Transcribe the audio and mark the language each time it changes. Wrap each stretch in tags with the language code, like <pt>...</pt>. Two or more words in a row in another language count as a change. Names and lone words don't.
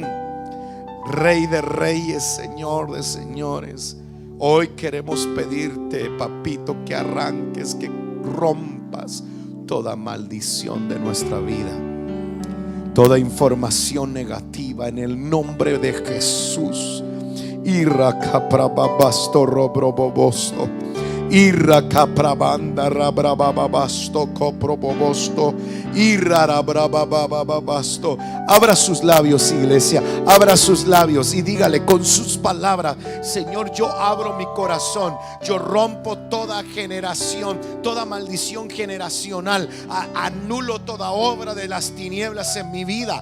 <es>Rey de Reyes, Señor de Señores, hoy queremos pedirte, papito, que arranques, que rompas toda maldición de nuestra vida, toda información negativa en el nombre de Jesús. Irra caprababasto robrobobosto, irra caprabanda rabrababasto coprobobosto, irra rabrabababasto. Abra sus labios, iglesia, abra sus labios y dígale con sus palabras: Señor, yo abro mi corazón, yo rompo toda generación, toda maldición generacional, anulo toda obra de las tinieblas en mi vida.</es>